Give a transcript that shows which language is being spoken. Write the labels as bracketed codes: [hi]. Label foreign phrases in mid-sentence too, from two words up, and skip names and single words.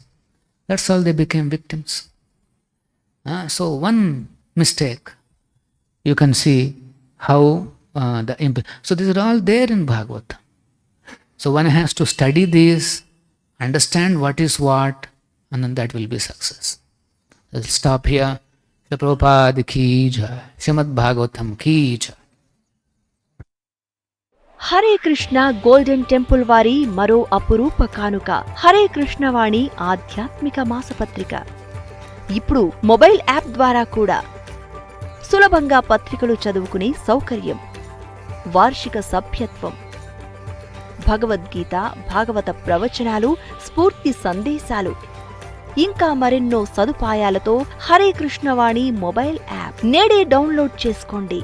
[en] That's all, they became victims. So one mistake, you can see how so these are all there in Bhagavatam. So one has to study these, understand what is what, and then that will be success. I'll stop here. [hi] प्रभुपाद की जय. श्रीमद् भागवतम् की जय. [te] హరే కృష్ణ గోల్డెన్ టెంపుల్ వారి మరో అపురూప కానుక హరే కృష్ణ వాణి ఆధ్యాత్మిక మాసపత్రిక. ఇప్పుడు [en] mobile app [te] ద్వారా కూడా సులభంగా పత్రికలు చదువుకునే సౌకర్యం, వార్షిక సభ్యత్వం, భగవద్గీత, భాగవత ప్రవచనాలు, స్ఫూర్తి సందేశాలు, ఇంకా మరెన్నో సదుపాయాలతో హరే కృష్ణవాణి [en] mobile app [te] నేడే డౌన్లోడ్ చేసుకోండి.